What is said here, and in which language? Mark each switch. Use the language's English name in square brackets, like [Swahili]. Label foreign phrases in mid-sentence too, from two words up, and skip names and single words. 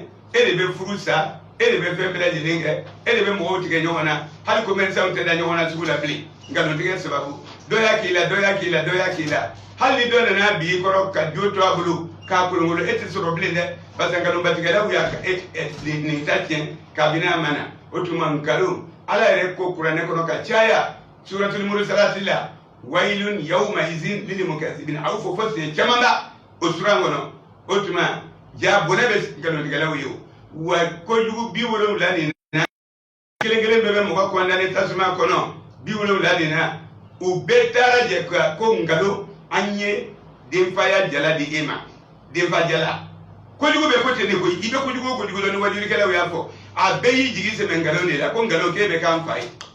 [Bambara] e de bɛ furu sa e de bɛ fɛn bɛɛ lajɛlen kɛ e de bɛ mɔgɔw tigɛ ɲɔgɔn na hali commerçants tɛ da ɲɔgɔn na sugu la bilen nkalontigɛ sababu dɔ y'a k'i la dɔ y'a k'i la dɔ y'a k'i la hali ni dɔ nana bi kɔrɔ ka jo to a bolo k'a kolonkolon e tɛ sɔrɔ bilen dɛ barisa nkalonbatigɛlaw y'a nin ta tiɲɛ kabini a ma na o tuma nkalon ala yɛrɛ ko kuranɛ kɔnɔ ka caya suratul mursalati la [Arabic] ويل يومئذ للمكذبين [Bambara] a y'o fɔ sen caman ba o sura kɔnɔ o tuma ja bɔnɛ bɛ nkalontigɛlaw ye o wa kojugu 70 nin na kelen kelen bɛɛ bɛ mɔgɔ kɔndanen tasuma kɔnɔ 70 nin na u bɛɛ taara jɛ ko nkalon an ye denfaya jala di e ma denfa jala kojugu bɛ ko ten de koyi i bɛ kojugu o kojugu dɔn ni wajulikɛlaw y'a fɔ a bɛɛ y'i jigi sɛbɛn nkalon de la ko nkalon k'e bɛ k'an fa ye